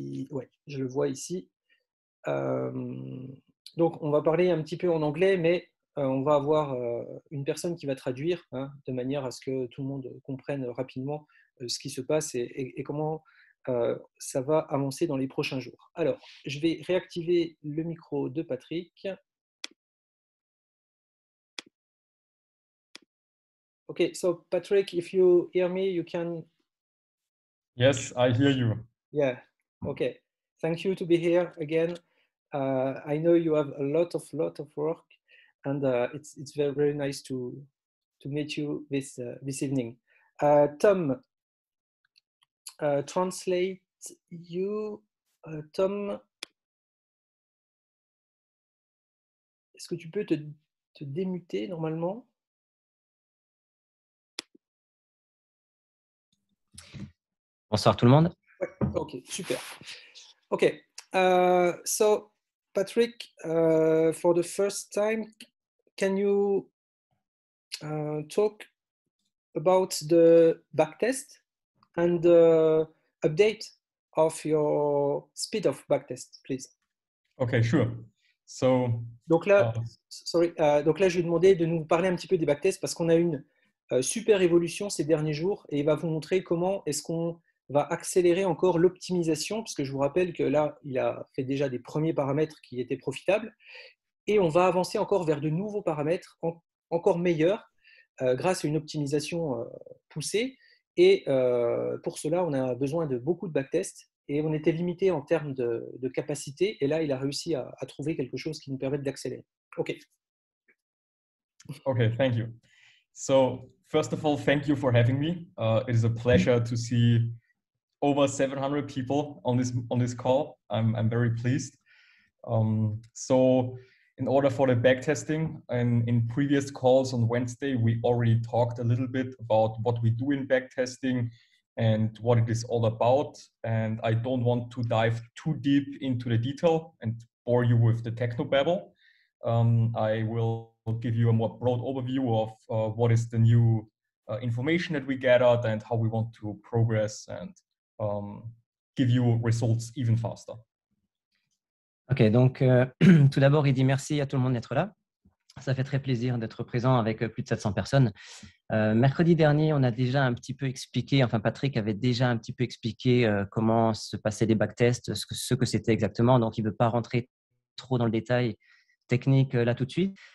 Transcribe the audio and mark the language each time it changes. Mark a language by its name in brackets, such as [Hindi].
[French] Ouais, je le vois ici. Euh, donc on va parler un petit peu en anglais, mais on va avoir une personne qui va traduire, hein, de manière à ce que tout le monde comprenne rapidement ce qui se passe et comment ça va avancer dans les prochains jours. Alors, je vais réactiver le micro de Patrick. [English] Okay, so Patrick, if you hear me, you can. Yes, I hear you. Yeah, okay. Thank you to be here again. I know you have a lot of work, and it's very very nice to meet you this evening. Tom, translate you. [French] Tom, est-ce que tu peux te démuter normalement? Bonsoir tout le monde. Ouais, ok, super. [English] Okay, so Patrick, for the first time, can you talk about the backtest and the update of your speed of backtest, please? Okay, sure. So, [French] donc là, donc là, je vais demander de nous parler un petit peu des backtests parce qu'on a une super évolution ces derniers jours et il va vous montrer comment est-ce qu'on va accélérer encore l'optimisation, parce que je vous rappelle que là, il a fait déjà des premiers paramètres qui étaient profitables et on va avancer encore vers de nouveaux paramètres encore meilleurs grâce à une optimisation poussée. Et pour cela, on a besoin de beaucoup de backtests et on était limité en termes de capacité. Et là, il a réussi à trouver quelque chose qui nous permette d'accélérer. OK. [English] Okay, thank you. So, first of all, thank you for having me. It is a pleasure to see over 700 people on this call. I'm very pleased. So, in order for the backtesting, and in previous calls on Wednesday, we already talked a little bit about what we do in backtesting and what it is all about. And I don't want to dive too deep into the detail and bore you with the technobabble. I will give you a more broad overview of what is the new information that we gathered and how we want to progress and give you results even faster. [French] Ok, donc tout d'abord, il dit merci à tout le monde d'être là. Ça fait très plaisir d'être présent avec plus de 700 personnes. Mercredi dernier, on a déjà un petit peu expliqué, enfin Patrick avait déjà un petit peu expliqué comment se passaient les backtests, ce que c'était exactement. Donc, il ne veut pas rentrer trop dans le détail technique là tout de suite.